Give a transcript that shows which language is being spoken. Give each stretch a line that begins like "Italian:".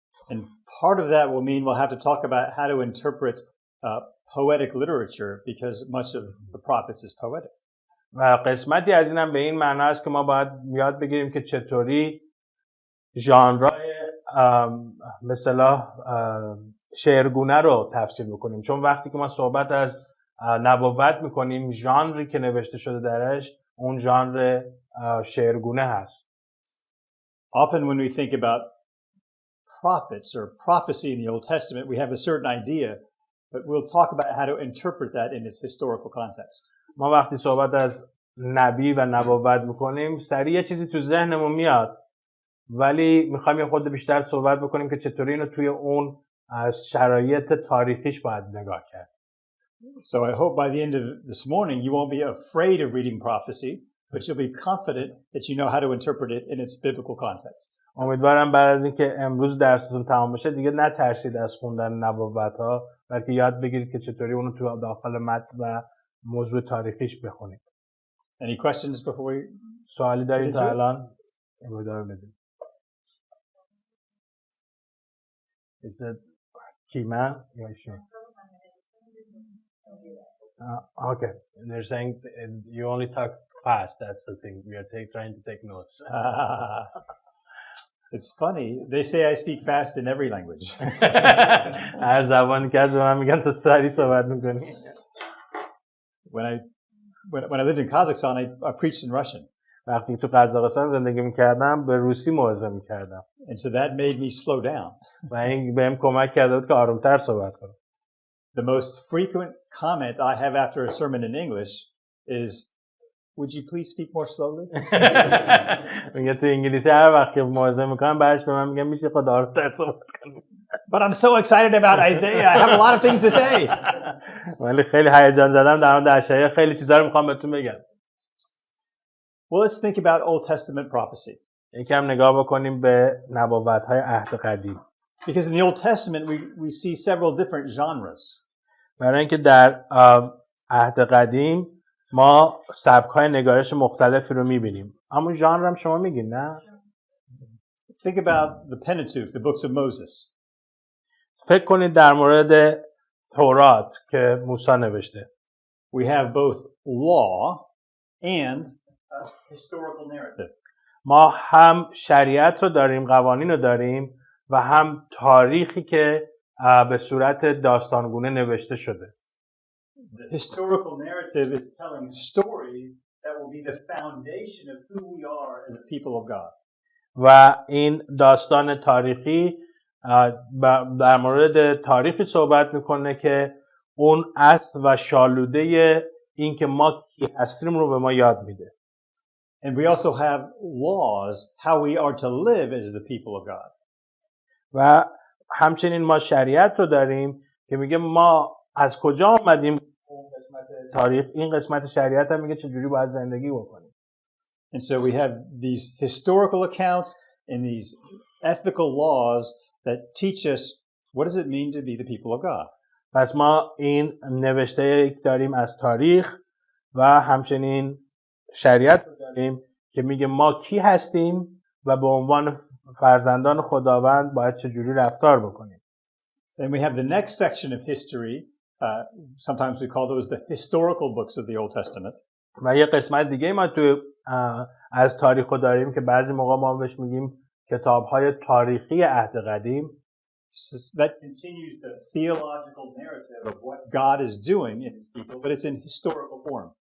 English: And part of that will mean we'll have to talk about how to interpret poetic literature because much of the prophets is poetic.
Persian: و قسمتی از اینم به این معنی است که ما باید یاد بگیریم که چطوری ژانرهای مثلا شعرگونه رو تفسیر بکنیم، چون وقتی که ما صحبت از نبوت میکنیم ژانری که نوشته شده درش اون ژانر شعرگونه هست.
English: Often when we think about prophets or prophecy in the Old Testament, we have a certain idea, but we'll talk about how to interpret that in its historical context.
Persian: ما وقتی صحبت از نبی و نبوت میکنیم سریع چیزی تو ذهنمون میاد، ولی میخوایم یه خود بیشتر صحبت بکنیم که چطوری اینو توی اون از شرایط تاریخیش باید نگاه کرد.
English: So I hope by the end of this morning you won't be afraid of reading prophecy, but you'll be confident that you know how to interpret it in its biblical context.
Persian: امیدوارم بعد از اینکه امروز درستون تمام بشه دیگه نترسید از خوندن نبوت‌ها، بلکه یاد بگیرید که چطوری اونو تو داخل متن و موضوع تاریخیش بخونید.
English: Any questions before we
Persian: سوالی دارید تا الان؟ ادامه بدید.
English: Is it Kima? Yeah, sure. Okay. They're saying you only talk fast. That's the thing. We are trying to take notes. It's funny. They say I speak fast in every language.
Persian: هر زبانی که از به من میگن تو سریع صحبت میکنی.
English: When I lived in Kazakhstan, I preached in Russian.
Persian: وقتی تو قزاقستان زندگی میکردم به روسی موعظه میکردم.
English: And so that made me slow down.
Persian: و این بهم کمک کرده بود که آرومتر صحبت کنم.
English: The most frequent comment I have after a sermon in English is, would you please speak more slowly?
Persian: میگه تو انگلیسی هر وقت که موعظه میکنم بعدش به من میگم میشه خدا رو تر صحبت کنیم.
English: But I'm so excited about Isaiah. I have a lot of things to say.
Persian: ولی خیلی هیجان زدم در مورد اشعیا، خیلی چیزا رو میخوام بهتون بگم.
English: Well, let's think about Old Testament prophecy.
Persian: یکم نگاه بکنیم به نبوت‌های عهد قدیم.
English: Because in the Old Testament we see several different genres.
Persian: برای اینکه در عهد قدیم ما سبک‌های نگارش مختلفی رو می‌بینیم. همون ژانر هم شما میگین نه؟
English: Think about the Pentateuch, the books of Moses.
Persian: فکر کنید در مورد تورات که موسی نوشته.
English: We have both law and a historical narrative.
Persian: ما هم شریعت رو داریم، قوانین رو داریم و هم تاریخی که به صورت داستانگونه نوشته شده.
English: The historical narrative is telling stories that will be the foundation of who we are as a people of God.
Persian: و این داستان تاریخی در مورد تاریخی صحبت میکنه که اون اصل و شالوده این که ما کی هستیم رو به ما یاد میده.
English: And we also have laws how we are to live as the people of God.
Persian: و همچنین ما شریعت رو داریم که میگه ما از کجا آمدیم. اون قسمت تاریخ، این قسمت شریعت هم میگه چجوری باید زندگی بکنیم.
English: And so we have these historical accounts and these ethical laws that teach us what does it mean to be the people of God.
Persian: پس ما این نوشته داریم از تاریخ و همچنین شریعت رو داریم که میگه ما کی هستیم و به عنوان فرزندان خداوند باید چجوری رفتار بکنیم.
English: Then we have the next section of history. Sometimes we call those the historical books of the Old Testament.
Persian: و یه قسمت دیگه ما تو از تاریخ رو داریم که بعضی موقع ما بهش میگیم کتاب‌های تاریخی عهد قدیم.
English: That continues the theological narrative of what God is doing in his people, but it's in historical form.